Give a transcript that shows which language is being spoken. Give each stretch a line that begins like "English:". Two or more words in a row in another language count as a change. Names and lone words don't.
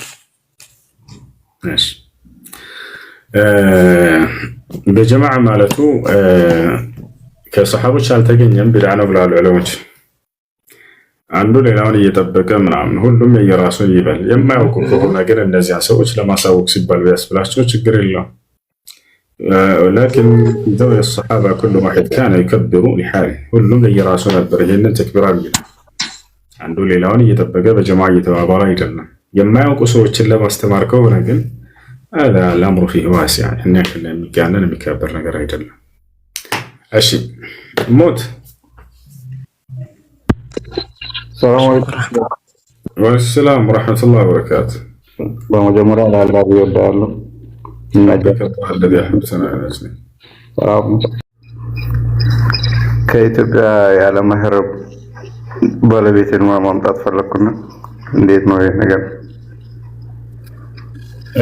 Amharic: እሺ በጀማዓ ማለቱ ከሰሃቦች አልተገኘም፣ ቢድዓ ነው ብለዋል ዑለሞች። አንዱ ሌላውን እየጠበቀ ምናምን ሁሉም የየራሱን ይበል። የማያውቁ ከሆነ ግን እነዚያ ሰዎች ለማሳወቅ ሲባል ቢያስብላቸው ችግር የለውም።
Arabic: ولكن ذو الصحابة كل واحد كان يكبر لحاله
Amharic: ሁሉም የየራሱ ነበር ይሄንን ተክቢራ የሚለው። አንዱ ሌላውን እየጠበቀ በጀማዓ እየተባባለ አይደለም። የማያውቁ ሰዎችን ለማስተማር ከሆነ ግን
Arabic: هذا الأمر فيه واسع
Amharic: እኛ የሚጋነን የሚከበር ነገር አይደለም። እሺ ሞት
Arabic: سلام عليكم وسلام ورحمة الله وبركاته።
Amharic: በመጀመሪያ ለአላህ ይወዳለሁ ከኢትዮጵያ ያለ መህር ባለቤትን ማምጣት ፈለኩና እንዴት ነው ይሄ ነገር?